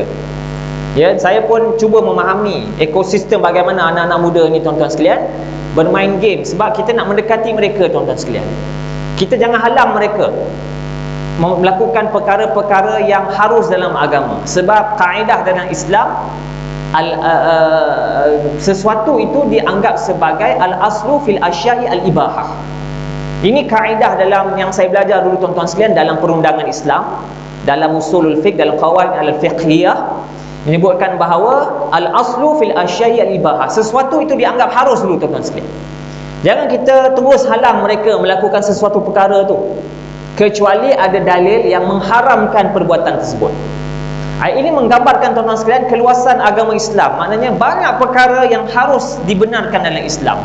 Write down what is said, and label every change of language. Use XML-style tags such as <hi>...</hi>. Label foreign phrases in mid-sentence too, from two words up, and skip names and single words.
<ms>Saya pun cuba memahami ekosistem bagaimana anak-anak muda ni, tuan-tuan sekalian, bermain game, sebab kita nak mendekati mereka, tuan-tuan sekalian. Kita jangan halang mereka melakukan perkara-perkara yang harus dalam agama. Sebab kaedah dalam Islam, sesuatu itu dianggap sebagai</ms> <ar>الأصل في الأشياء الإباحة.</ar> <ms>Ini kaedah dalam yang saya belajar dulu, tuan-tuan sekalian, dalam perundangan Islam, dalam</ms> <ar>أصول الفقه,</ar> <ms>dalam</ms> <ar>القواعد الفقهية,</ar> <ms>menyebutkan bahawa</ms> <ar>الأصل في الأشياء الإباحة.</ar> <ms>Sesuatu itu dianggap harus dulu, tuan-tuan sekalian. Jangan kita terus halang mereka melakukan sesuatu perkara tu, kecuali ada dalil yang mengharamkan perbuatan tersebut. Ini menggambarkan, tuan-tuan sekalian, keluasan agama Islam. Maknanya banyak perkara yang harus dibenarkan dalam Islam.</ms>